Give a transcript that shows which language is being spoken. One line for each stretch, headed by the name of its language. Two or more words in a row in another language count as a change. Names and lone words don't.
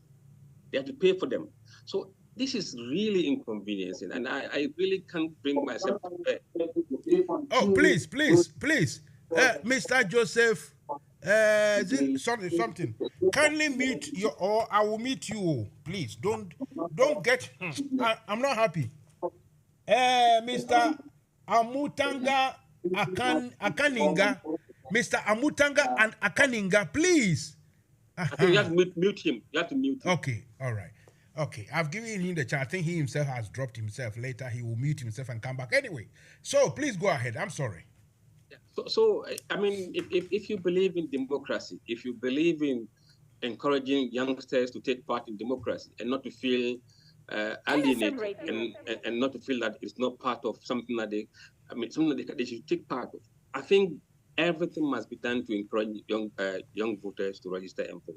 English: They have to pay for them. So this is really inconveniencing, and I really can't bring myself to bear. Oh, please, Mr. Joseph, something. Kindly meet you, or I will meet you. Please, don't get. I'm not happy. Mr. Amutanga Akaninga, Mr. Amutanga and Akaninga, please. I think you have to mute him. You have to mute him. Okay, all right. Okay, I've given him the chance. I think he himself has dropped himself. Later, he will mute himself and come back. Anyway, so please go ahead. I'm sorry. So I mean, if you believe in democracy, if you believe in encouraging youngsters to take part in democracy and not to feel alienated and not to feel that it's not part of something that something that they should take part of, I think everything must be done to encourage young voters to register and vote.